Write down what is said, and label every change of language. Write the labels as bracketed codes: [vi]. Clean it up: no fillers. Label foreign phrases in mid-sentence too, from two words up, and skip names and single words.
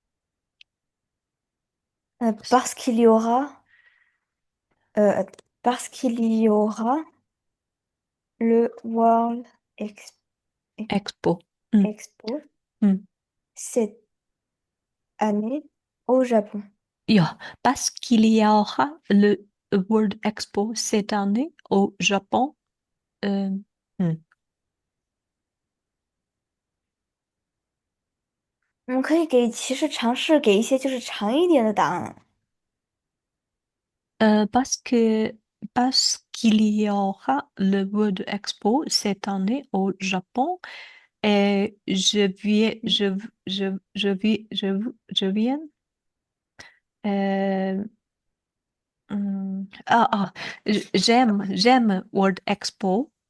[fr] parce qu'il y aura, euh, le World Expo. Mm, Expo mm. cette année au Japon. Yeah, parce qu'il y aura le World Expo cette année au Japon. euh, mm. [zh] 我们可以其实尝试给一些就是长一点的答案。 [fr] Parce que parce qu'il y aura le World Expo cette année au Japon et je viens euh, j'aime World Expo.